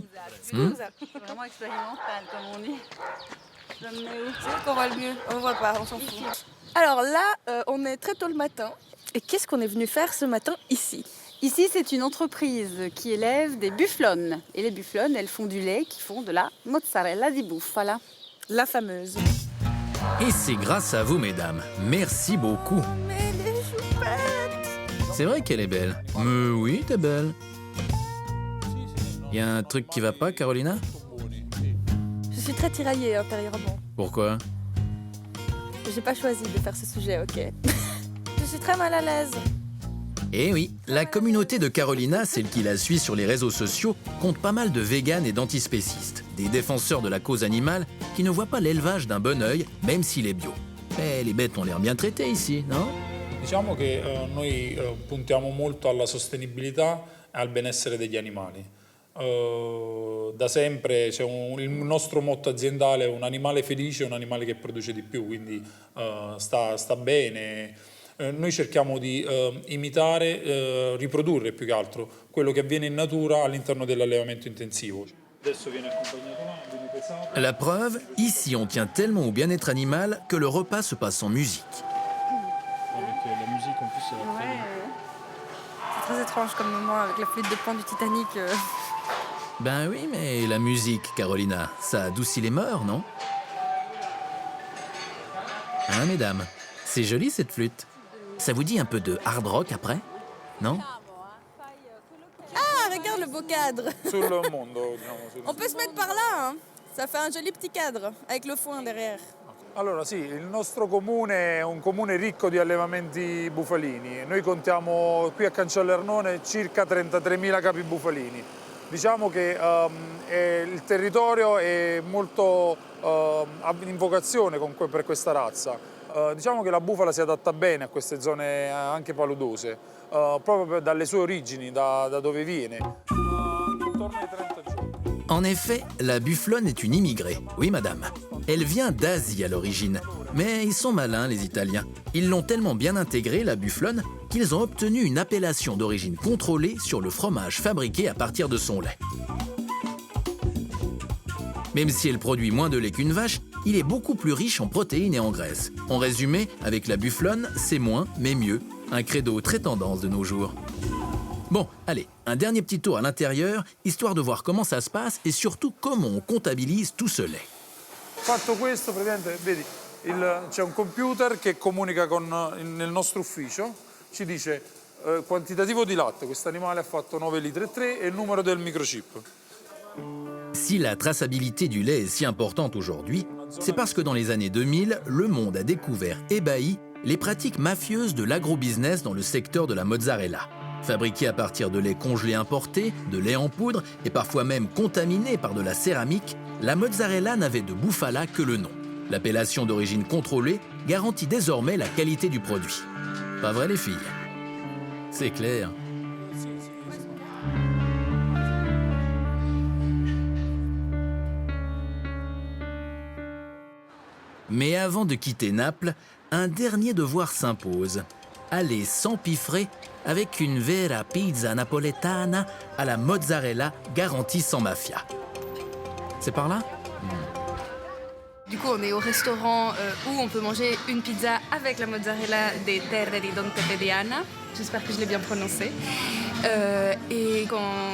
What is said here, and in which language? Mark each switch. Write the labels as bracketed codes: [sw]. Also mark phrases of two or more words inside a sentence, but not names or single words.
[fr] Vraiment expérimental, comme on dit. C'est vrai qu'on voit le mieux. On voit pas, on s'en fout. Alors là, on est très tôt le matin. Et qu'est-ce qu'on est venu faire ce matin ici? Ici, c'est une entreprise qui élève des bufflonnes. Et les bufflonnes, elles font du lait qui font de la [it] mozzarella di bufala. [fr] La fameuse. Et c'est grâce à vous, mesdames. Merci beaucoup. Mais les choupettes! C'est vrai qu'elle est belle. Mais oui, t'es belle. Y a un truc qui va pas, Carolina? Je suis très tiraillée intérieurement. Pourquoi? J'ai pas choisi de faire ce sujet, ok? Je suis très mal à l'aise. Eh oui, la communauté de Carolina, celle qui la suit sur les réseaux sociaux, compte pas mal de véganes et d'antispécistes, des défenseurs de la cause animale qui ne voient pas l'élevage d'un bon œil, même s'il est bio. Mais les bêtes ont l'air bien traitées ici, non? [it] Diciamo che noi puntiamo molto alla sostenibilità e al benessere degli animali. Da sempre il nostro motto aziendale è un animale felice, un animale che produce di più, quindi sta bene. Noi cerchiamo di imitare, riprodurre più che altro quello che avviene in natura all'interno dell'allevamento intensivo. Adesso viene accompagnato là, viene pesato. [fr] La preuve, ici on tient tellement au bien-être animal que le repas se passe en musique. Avec la musique en plus, ça va très bien. C'est très étrange comme moment avec la flûte de pan du Titanic. Ben oui, mais la musique, Carolina, ça adoucit les mœurs, non? Hein, mesdames? C'est joli cette flûte. Ça vous dit un peu de hard rock après? Non? Ah, regarde le beau cadre. [it] Sul mondo, diciamo, [fr] On peut se mettre par là, hein. Ça fait un joli petit cadre avec le foin derrière. [it] Allora sì, il nostro comune è un comune ricco di allevamenti bufalini. Noi contiamo qui a Cancellernone circa 33.000 capi bufalini. Diciamo che il territorio è molto in vocazione per questa razza. Diciamo che la bufala si adatta bene a queste zone anche paludose, proprio dalle sue origini, da dove viene. Intorno ai 30 giorni. [fr] En effet, la bufflonne est une immigrée. Oui, madame. Elle vient d'Asie à l'origine. Mais ils sont malins, les Italiens. Ils l'ont tellement bien intégrée, la bufflonne, qu'ils ont obtenu une appellation d'origine contrôlée sur le fromage fabriqué à partir de son lait. Même si elle produit moins de lait qu'une vache, il est beaucoup plus riche en protéines et en graisses. En résumé, avec la bufflonne, c'est moins, mais mieux. Un credo très tendance de nos jours. Bon, allez, un dernier petit tour à l'intérieur, histoire de voir comment ça se passe et surtout comment on comptabilise tout ce lait. [it] Fatto questo, praticamente, vedi, c'è un computer che comunica nel nostro ufficio, ci dice quantitativo di latte, questo animale ha fatto 9,3 litri e il numero del microchip. [fr] Si la traçabilité du lait est si importante aujourd'hui, c'est parce que dans les années 2000, le monde a découvert ébahi les pratiques mafieuses de l'agrobusiness dans le secteur de la mozzarella. Fabriquée à partir de lait congelé importé, de lait en poudre et parfois même contaminé par de la céramique, la mozzarella n'avait de bufala que le nom. L'appellation d'origine contrôlée garantit désormais la qualité du produit. Pas vrai les filles? C'est clair. Mais avant de quitter Naples, un dernier devoir s'impose. Aller s'empiffrer avec une [it] vera pizza napoletana [fr] à la mozzarella garantie sans mafia. C'est par là? Du coup, on est au restaurant où on peut manger une pizza avec la mozzarella des Terre di Don Pepe Diana. J'espère que je l'ai bien prononcé.